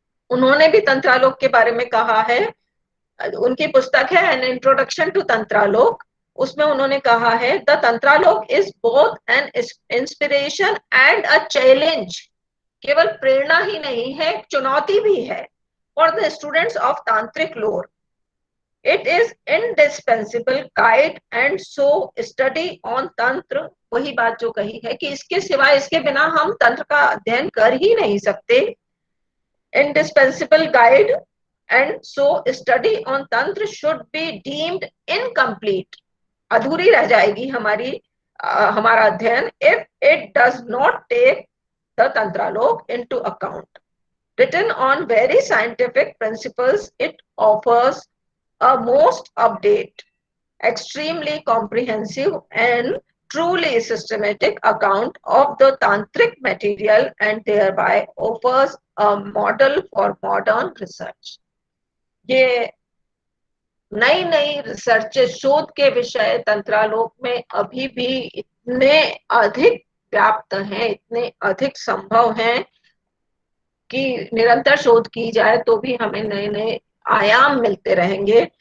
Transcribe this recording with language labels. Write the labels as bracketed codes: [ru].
[hi] उन्होंने भी तंत्रालोक के बारे में कहा है, उनकी पुस्तक है एन इंट्रोडक्शन टू तंत्रालोक, उसमें उन्होंने कहा है [en] the Tantraloka is both an inspiration and a challenge, [hi] केवल प्रेरणा ही नहीं है, चुनौती भी है [en] For the students of tantric lore. It is indispensable guide and so study on tantra, [hi] वही बात जो कही है कि इसके सिवाय, इसके बिना हम तंत्र का अध्ययन कर ही नहीं सकते। [en] indispensable guide and so study on tantra should be deemed incomplete, [hi] अधूरी रह जाएगी हमारा अध्ययन [en] if it does not take the tantralok into account। Written on very scientific principles, it offers a most update, extremely comprehensive and truly systematic account of the tantric material and thereby offers a model for modern research. [hi] ये नई नई research शोध के विषय तंत्रालोक में अभी भी इतने अधिक व्याप्त हैं, इतने अधिक संभव हैं कि निरंतर शोध की जाए तो भी हमें नए नए आयाम मिलते रहेंगे।